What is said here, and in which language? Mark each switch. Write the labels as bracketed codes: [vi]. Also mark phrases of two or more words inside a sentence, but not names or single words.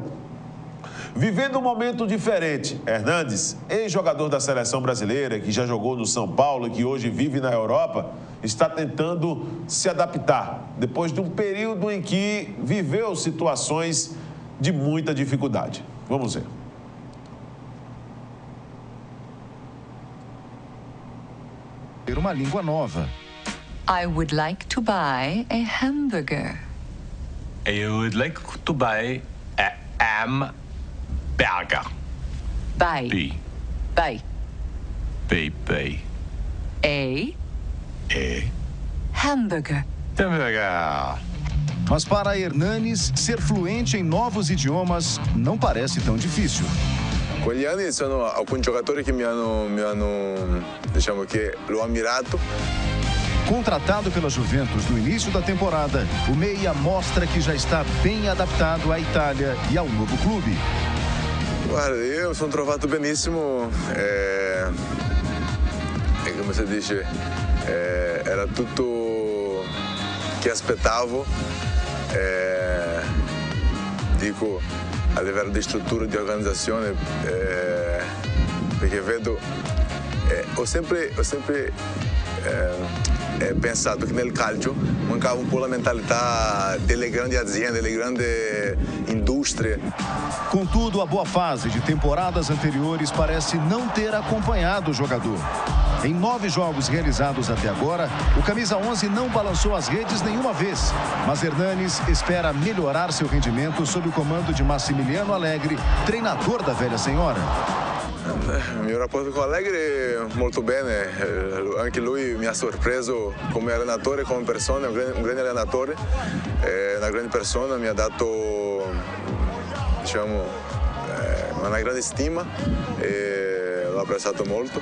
[pt] Vivendo um momento diferente, Hernandes, ex-jogador da seleção brasileira, que já jogou no São Paulo e que hoje vive na Europa, está tentando se adaptar, depois de um período em que viveu situações de muita dificuldade. Vamos ver. Ter uma língua nova. [en] I would like to buy a hamburger. I would like to buy a hamburger. Buy. B. Buy. B. A. Hamburger. Hamburger. [pt] Mas para Hernanes, ser fluente em novos idiomas não parece tão difícil. [it] Con gli anni sono alcuni giocatori che mi hanno diciamo che l'ho ammirato. [pt] Contratado pela Juventus no início da temporada, o meia mostra que já está bem adaptado à Itália e ao novo clube. [it] Guarda, io mi sono trovato benissimo, come si dice, era tutto che aspettavo, dico a livello di struttura, di organizzazione, perché vedo, ho sempre pensato che nel calcio mancava un po' la mentalità delle grandi aziende, delle grandi indústrie. [pt] Contudo, a boa fase de temporadas anteriores parece não ter acompanhado o jogador. Em 9 jogos realizados até agora, o camisa 11 não balançou as redes nenhuma vez. Mas Hernanes espera melhorar seu rendimento sob o comando de Massimiliano Allegri, treinador da velha senhora. [it] Il mio rapporto con Allegri è molto bene, anche lui mi ha sorpreso come allenatore, come persona, un grande allenatore, una grande persona, mi ha dato diciamo, una grande stima e l'ho apprezzato molto.